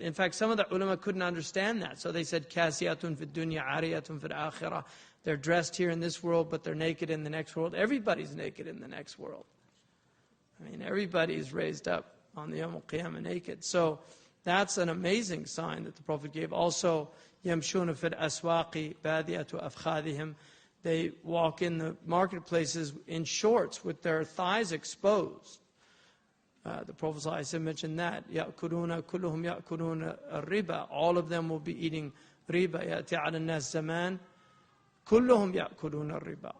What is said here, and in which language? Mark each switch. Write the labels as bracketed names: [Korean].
[English] In fact, some of the ulama couldn't understand that. So they said, [Arabic] kasiyatun fid dunya, ariyatun fil akhirah. [English] They're dressed here in this world, but they're naked in the next world. Everybody's naked in the next world. Everybody's raised up on the Yawm al-Qiyamah naked. So That's an amazing sign that the Prophet gave. [Arabic] Also, يَمْشُونَ فِي الْأَسْوَاقِ بَادِيَةُ أَفْخَاذِهِمْ. [English] They walk in the marketplaces in shorts with their thighs exposed. The Prophet ﷺ mentioned that. [Arabic] يَأْكُلُونَ كُلُّهُمْ يَأْكُلُونَ الرِّبَى. [English] All of them will be eating riba. [Arabic] يَأْتِي عَلَى النَّاسِ زَمَانٍ كُلُّهُمْ يَأْكُلُونَ الرِّبَى.